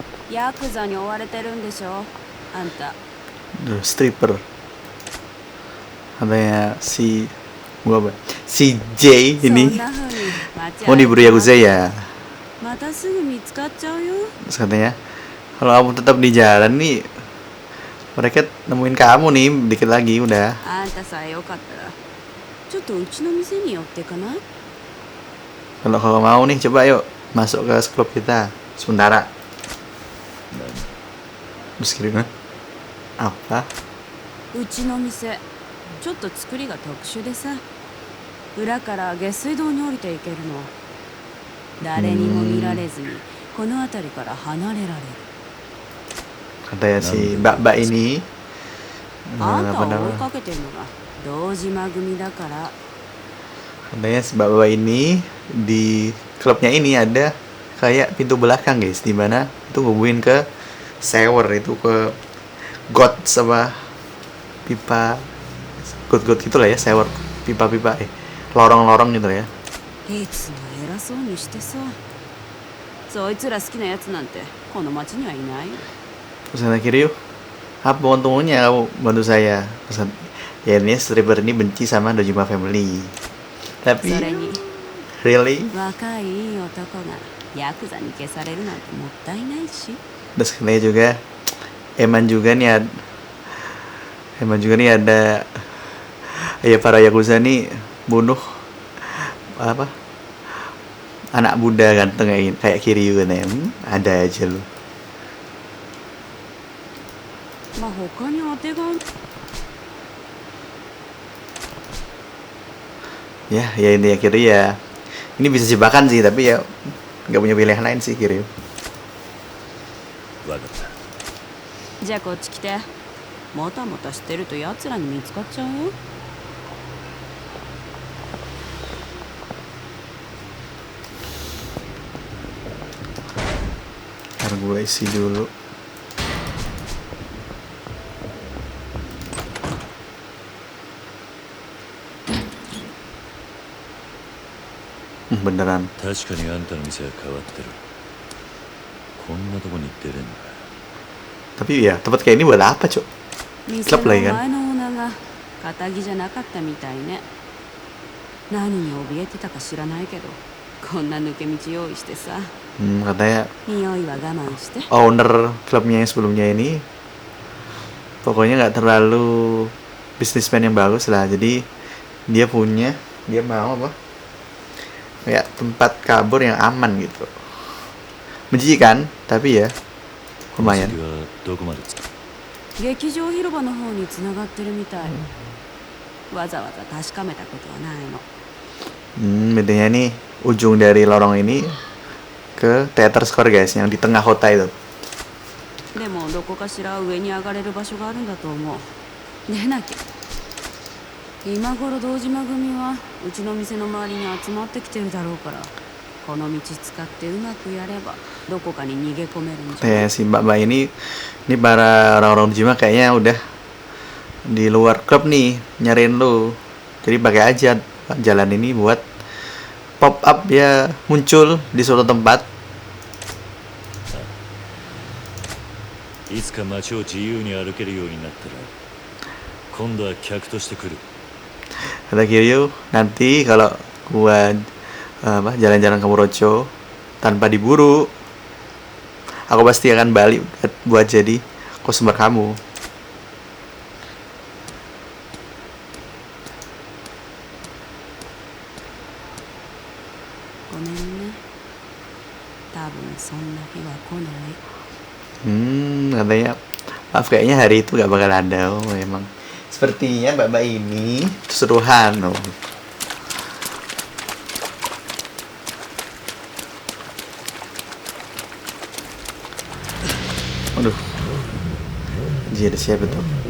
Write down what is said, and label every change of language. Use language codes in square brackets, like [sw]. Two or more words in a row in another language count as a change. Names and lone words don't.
[ja] ヤクザに追われてるんでしょあんた。 [id] Stripper. Katanya si J [ja] そん [id] ini [ja] な風に街 [id] mau [ja] 歩い [id] diburu [ja] て [id] Yakuza ya. [ja] またすぐ見つかっちゃうよ。 [id] Terus katanya kalau kamu tetap di jalan nih, mereka nemuin kamu nih dikit lagi udah. [ja] あんたさえよかったらちょっとうちの店に寄ってかない？ [id] Kalau kau mau nih, coba yuk masuk ke klub kita sementara. Terus kirim apa? [ja] うちの店ちょっと作りが特殊でさ、裏から下水道に降りていけるの。誰にも見られずにこの辺りから離れられる。 [id] Katanya si mbak-mbak ini [ja] あん [id] apa [ja] たを追い [id] namanya? [ja] かけてるのが堂島組だから。 [id] Katanya si mbak-mbak ini di klubnya ini ada kayak pintu belakang guys, di mana itu hubungin ke sewer, itu ke got sama pipa, got gitu lah ya, sewer, pipa-pipa, lorong-lorong gitu ya. [ja] いつも偉そうにしてさ、そいつら好きなやつなんてこの町にはいないよ。 [id] Terus kata Kiryu, apa untungnya kamu bantu saya? Terus ya ini stripper ini benci sama Dojima Family. [ja] そ [id] Tapi [ja] れに [en] really, [ja] 若いいい男がヤクザに消されるなんてもったいないし。 [id] terus katanya juga Eman juga nih ada ya para Yakuza nih bunuh apa anak muda ganteng kayak Kiryu kan ya. Ada aja lu. [ja] まあ他に当てが [id] Ya ini ya Kiryu ya. Ini bisa jebakan sih, tapi ya nggak punya pilihan lain sih Kiryu. [ja] わかった。じゃあこっち来て。もたもたしてると奴らに見つかっちゃうよ。 [id] Ntar gue isi dulu. Beneran. [ja] 確かにあんたの店は変わってる。こんなとこに出れんのか。 [id] Tapi ya tempat kayak ini buat apa cok? [ja] 店 [id] Klub [ja] の [id] lah ya kan? [ja] 前のオーナーが堅気じゃなかったみたいね。何に怯えてたか知らないけど、こんな抜け道用意してさ。 [id] Katanya [ja] 匂いは我慢して。 [id] owner klubnya yang sebelumnya ini pokoknya nggak terlalu bisnismen yang bagus lah, jadi dia mau apa kayak tempat kabur yang aman gitu. Menjijikan tapi ya [ja] この [id] lumayan. [ja] 先はどこまでつく？劇場広場の方に繋がってるみたい。わざわざ確かめたことはないの。 Bedanya nih ujung dari lorong ini ke Theater Square guys, yang di tengah kota itu. でもどこかしら上に上がれる場所があるんだと思う。出なきゃ。今頃堂島組はうちの店の周りに集まってきてるだろうから、この道使ってうまくやればどこかに逃げ込めるんじゃない？ [id] Si mbak-mbak ini para orang-orang Jima kayaknya udah di luar klub nih nyariin lu, jadi pakai aja jalan ini buat [en] pop up [id] dia muncul di suatu tempat. [ja] いつか街を自由に歩けるようになったら、今度は客として来る。 [id] Kata Kiryu, nanti kalau gua jalan-jalan ke Murocho tanpa diburu, aku pasti akan balik buat jadi customer kamu. [ja] ごめんね。多分そんな日は来ない。 [id] Katanya maaf kayaknya hari itu gak bakal ada. Oh, emang sepertinya mbak-mbak ini keseruhan. Oh. Aduh, jadi ada siapa tuh?